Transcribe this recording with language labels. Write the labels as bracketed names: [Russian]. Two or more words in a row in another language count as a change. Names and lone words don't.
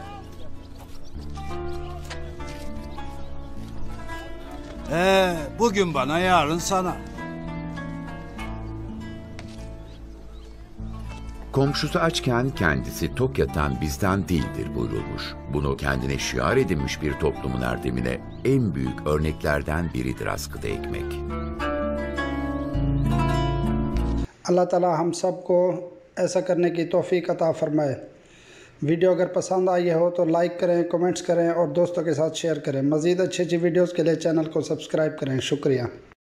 [Turkish] Bugün bana, yarın sana. Komşusu açken kendisi tok yatan bizden değildir buyurulmuş. Bunu kendine şiar edinmiş bir toplumun erdemine en büyük örneklerden biridir askıda ekmek. [Urdu] اللہ تعالیٰ ہم سب کو ایسا کرنے کی توفیق عطا فرمائے. ویڈیو اگر پسند آئی ہو تو لائک کریں، کمنٹس کریں اور دوستوں کے ساتھ شیئر کریں. مزید اچھی اچھی ویڈیوز کے لیے چینل کو سبسکرائب کریں. شکریہ.